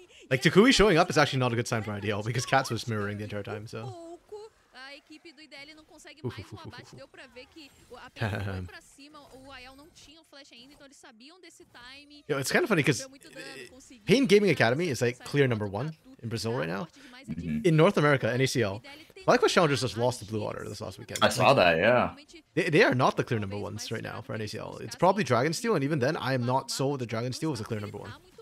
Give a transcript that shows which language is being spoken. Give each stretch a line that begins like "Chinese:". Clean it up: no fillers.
English: Like, Takui showing up is actually not a good sign for IDL, because Cats was mirroring the entire time, so...
Portuguese: A equipe do IDL não consegue mais um abate, deu pra ver que a PNG foi pra cima, o Aiel não tinha o flash ainda, então eles sabiam desse time.
English: Yo, it's kind of funny because Pain Gaming Academy is like clear #1 in Brazil right now. In North America, NACL, Black Challengers just lost to Blue Water this last weekend. I saw that, yeah. They are not the clear #1s right now for NACL. It's probably Dragonsteel, and even then, I am not sold that Dragonsteel was a clear #1.